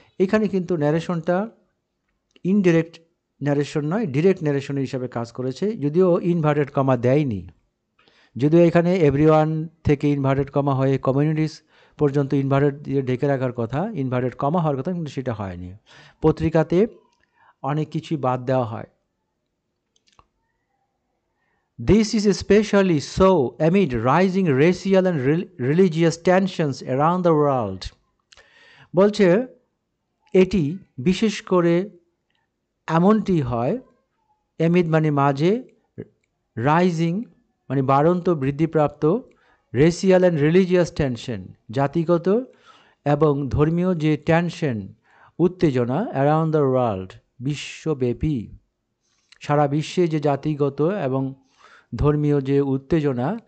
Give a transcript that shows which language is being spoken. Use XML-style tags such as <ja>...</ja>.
<bn>এখানে কিন্তু ন্যারেশনটা indirect narration নয়, ডিরেক্ট ন্যারেশনের হিসাবে কাজ করেছে, যদিও ইনভার্টেড কমা দেয়নি। যদিও এখানে এভরিওয়ান থেকে ইনভার্টেড কমা হয়ে কমিউনিটিস পর্যন্ত ইনভার্টেড দিয়ে ঢেকে রাখার কথা, ইনভার্টেড কমা হওয়ার কথা, কিন্তু সেটা হয়নি। পত্রিকাতে অনেক কিছুই বাদ দেওয়া হয়,</bn> <en>This is especially so amid rising racial and religious tensions around the world.</en> <bn>বলছে এটি বিশেষ করে এমনটি হয় এমিড মানে মাঝে, রাইজিং মানে বাড়ন্ত বৃদ্ধিপ্রাপ্ত,</bn> <en>racial and religious tension</en> <bn>জাতিগত এবং ধর্মীয় যে টেনশন উত্তেজনা</bn> <en>around the world</en> <bn>বিশ্বব্যাপী, সারা বিশ্বে যে জাতিগত এবং ধর্মীয় যে উত্তেজনা</bn>